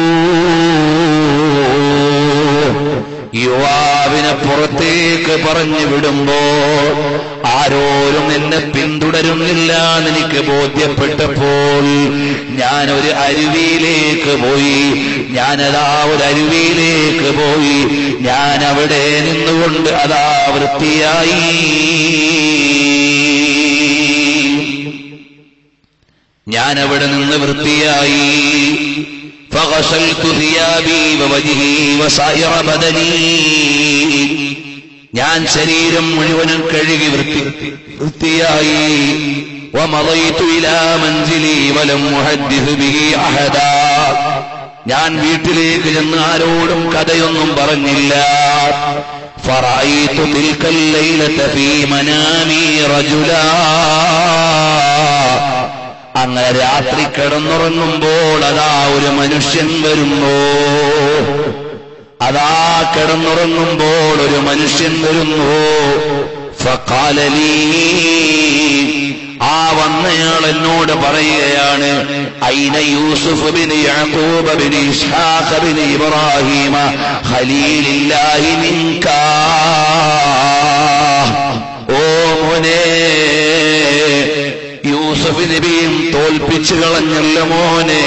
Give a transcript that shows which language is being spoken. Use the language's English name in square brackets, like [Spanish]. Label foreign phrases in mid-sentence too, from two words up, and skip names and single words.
[Malayalam] യുവാവിനെ പുറത്തേക്ക് പറഞ്ഞു വിടുമ്പോ ആരോരും എന്നെ പിന്തുടരുന്നില്ല എന്നെനിക്ക് ബോധ്യപ്പെട്ടപ്പോൾ ഞാനൊരു അരുവിയിലേക്ക് പോയി. ഞാനതാ ഒരു അരുവിയിലേക്ക് പോയി. ഞാനവിടെ നിന്നുകൊണ്ട് അതാ വൃത്തിയായി. ഞാനവിടെ നിന്ന് വൃത്തിയായി. [Arabic] فغسلت ثيابي ووجهي وسائر بدني. [Malayalam] ഞാൻ ശരീരം മുഴുവനും കഴുകി വൃത്തിയായി. [Arabic] ومضيت إلى منزلي ولم أحدث به أحدا. [Malayalam] ഞാൻ വീട്ടിലേക്ക് ചെന്ന് ആരോടും കഥയൊന്നും പറഞ്ഞില്ല. [Arabic] فرأيت تلك الليلة في منامي رجلا. [Malayalam] അങ്ങനെ രാത്രി കിടന്നുറങ്ങുമ്പോൾ അതാ ഒരു മനുഷ്യൻ വരുന്നു. അതാ കിടന്നുറങ്ങുമ്പോൾ ഒരു മനുഷ്യൻ വരുന്നു. [Arabic] فقال لي, [Malayalam] ആ വന്നയാൾ എന്നോട് പറയുകയാണ്, [Arabic] أين يوسف بن يعقوب بن إسحاق بن إبراهيم خليل الله منك. [Malayalam] ഓ മോനെ, യൂസുഫ് നബിയും തോൽപ്പിച്ചു കളഞ്ഞല്ലോ മോനെ.